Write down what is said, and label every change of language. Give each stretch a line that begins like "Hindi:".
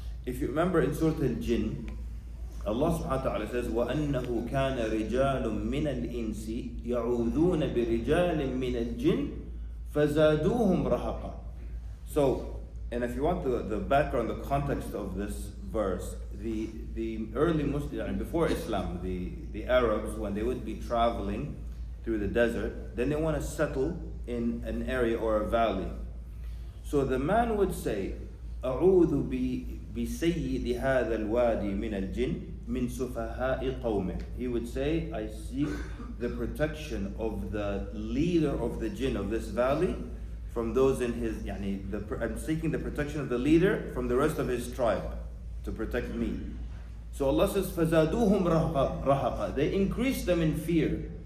English: If you remember in Surah Al-Jinn, Allah subhanahu wa ta'ala says, وَأَنَّهُ كَانَ رِجَالٌ مِّنَ الْإِنسِ يَعُوذُونَ بِرِجَالٍ مِّنَ الْجِنِّ فَزَادُوهُمْ رَهَقًا. So, and if you want the background, the context of this verse, the early Muslims, before Islam, the Arabs, when they would be traveling through the desert, then they want to settle in an area or a valley.
Arabic: So the man would say, أعوذ بسيد هذا الوادي من الجن من سفهاء قومه.
English: He would say, I seek the protection of the leader of the jinn of this valley from those in his, I'm seeking the protection of the leader from the rest of his tribe to protect me. So Allah says, فَزَادُوهُمْ رَهَقًا. They increase them in fear.